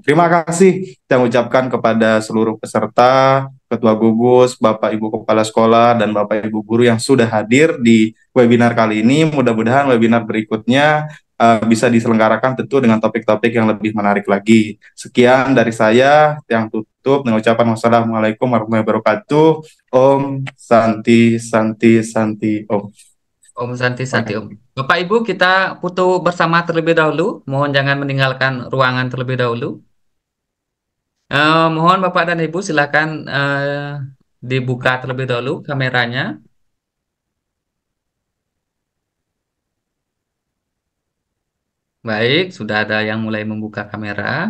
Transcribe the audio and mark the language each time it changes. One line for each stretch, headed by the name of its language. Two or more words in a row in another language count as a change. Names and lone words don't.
Indonesian: Terima kasih saya ucapkan kepada seluruh peserta, Ketua Gugus, Bapak Ibu Kepala Sekolah, dan Bapak Ibu Guru yang sudah hadir di webinar kali ini. Mudah-mudahan webinar berikutnya bisa diselenggarakan tentu dengan topik-topik yang lebih menarik lagi. Sekian dari saya, yang tutup dengan ucapan
Arabic: والسلام عليكم ورحمة الله وبركاته.
Sanskrit: ॐ शान्ति शान्ति शान्ति ॐ. ॐ शान्ति शान्ति ॐ.
Indonesian: Bapak Ibu, kita foto bersama terlebih dahulu. Mohon jangan meninggalkan ruangan terlebih dahulu. Mohon Bapak dan Ibu silakan dibuka terlebih dahulu kameranya. Baik, sudah ada yang mulai membuka kamera.